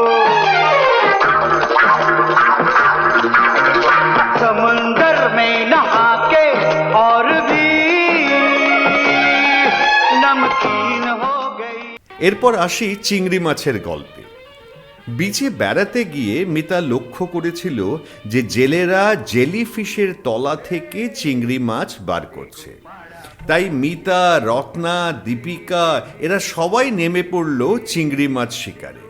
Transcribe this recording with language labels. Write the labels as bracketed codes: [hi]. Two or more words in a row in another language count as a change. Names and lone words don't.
[hi] समुंदर में नहा के और भी नमकीन हो गई। [bn] এরপর আসি চিংড়ি মাছের গল্পে। বিচে বেড়াতে গিয়ে মিতা লক্ষ্য করেছিল যে জেলেরা জেলিফিশের তলা থেকে চিংড়ি মাছ বার করছে। তাই মিতা, রত্না, দীপিকা এরা সবাই নেমে পড়ল চিংড়ি মাছ শিকারে।